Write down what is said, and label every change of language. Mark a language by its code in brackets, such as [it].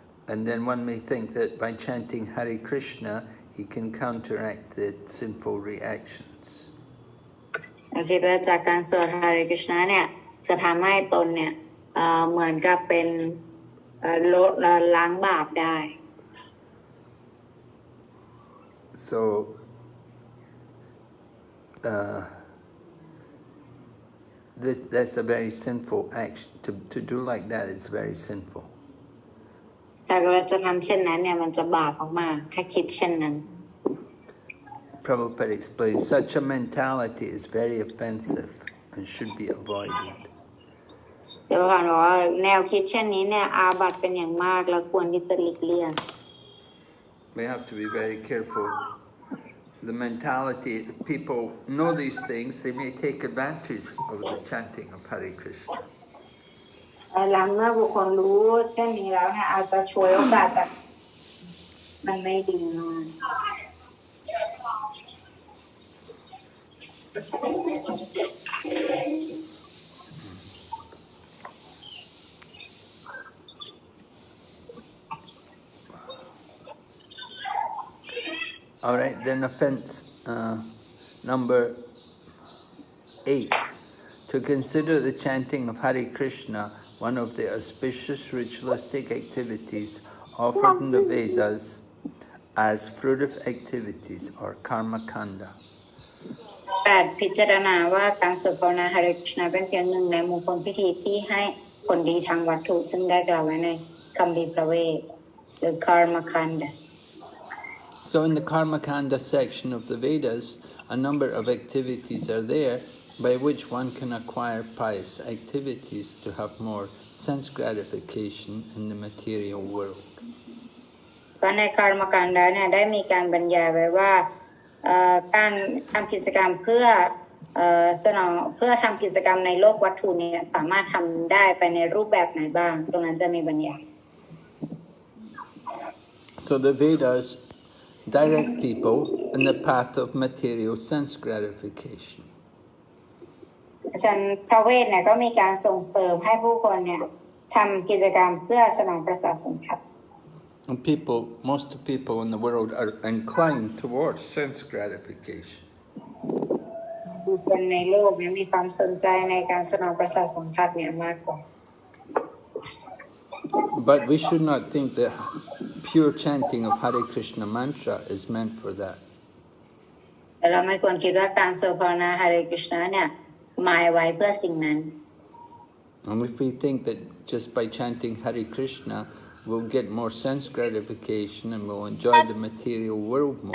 [en] And then one may think that by chanting Hare Krishna he can counteract the sinful reactions. [th] คิดว่าจากการสวด Hare Krishna เนี่ยจะทำให้ตนเนี่ยเหมือนกับเป็นลดล้างบาปได้ [en] So that's a very sinful action. To do like that is very sinful. [th] แต่เราจะทำเช่นนั้นเนี่ยมันจะบาปมากๆถ้าคิดเช่นนั้น [en] Prabhupada explains such a mentality is very offensive and should be avoided. [th] เดี๋ยวก่อนบอกว่าแนวคิดเช่นนี้เนี่ยอาบัติเป็นอย่างมากแล้วควรที่จะหลีกเลี่ยง [en] We have to be very careful. The mentality, people know these things, they may take advantage of the chanting of Hare Krishna. [th] หลังเมื่อบุคคลรู้เช่นนี้แล้วเนี่ยอาจจะช่วยโอกาสจากมันไม่ดีมาก [en] All right, then offense number 8. To consider the chanting of Hare Krishna one of the auspicious ritualistic activities offered in the Vedas as fruitive activities or karma kanda. 8. [th] พิจารณาว่าการสวดภาวนา Hare Krishna เป็นเพียงหนึ่งในมงคลพิธีที่ให้ผลดีทางวัตถุซึ่งได้กล่าวไว้ในคัมภีร์พระเวทหรือ Karma Kanda. [en] So in the karma kanda section of the Vedas, a number of activities are there by which one can acquire pious activities to have more sense gratification in the material world. [th] ก็ใน Karma Kanda เนี่ยได้มีการบรรยายไว้ว่าการทำกิจกรรมเพื่อ สนองเพื่อทำกิจกรรมในโลกวัตถุเนี่ยสามารถทำได้ไปในรูปแบบไหนบ้างตรงนั้นจะมีบรรยาย [en] So the Vedas direct people in the path of material sense gratification. [th] ฉะนั้นพระเวทเนี่ยก็มีการส่งเสริมให้ผู้คนเนี่ยทำกิจกรรมเพื่อสนองประสาทสัมผัส [en] And most people in the world are inclined towards sense gratification. [th] ผู้คนในโลกเนี่ยมีความสนใจในการสนองประสาทสัมผัสเนี่ยมากกว่า [en] But we should not think that pure chanting of Hare Krishna mantra is meant for that. [th] แต่เราไม่ควรคิดว่าการสวดภาวนา Hare Krishna เนี่ยหมายไว้เพื่อสิ่งนั้น [en] And if we think that just by chanting Hare Krishna we'll get more sense gratification and we'll enjoy the material world more,